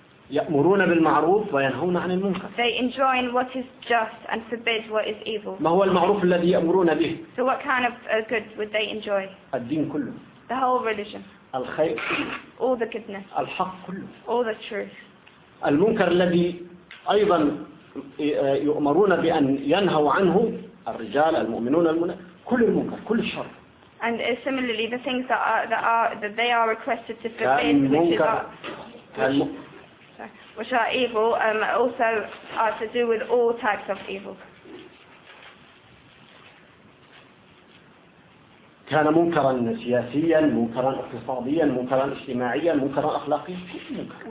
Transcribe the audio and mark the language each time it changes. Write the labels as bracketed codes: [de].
[ar] يأمرون بالمعروف وينهون عن المنكر. [en] They enjoin what is just and forbid what is evil. [ar] ما هو المعروف الذي يأمرون به؟ [en] So what kind of good would they enjoy? [ar] الدين كله. [en] The whole religion. [ar] الخير. [en] All the goodness. [ar] الحق كله. [en] All the truth. [ar] المنكر الذي أيضا يؤمرون بأن ينهوا عنه الرجال المؤمنون كل المنكر كل الشر. [en] And similarly the things that they are requested to forbid which are evil also are to do with all types of evil. [ar] كان منكرا سياسيا منكرا اقتصاديا منكرا اجتماعيا منكرا اخلاقيا كل منكر.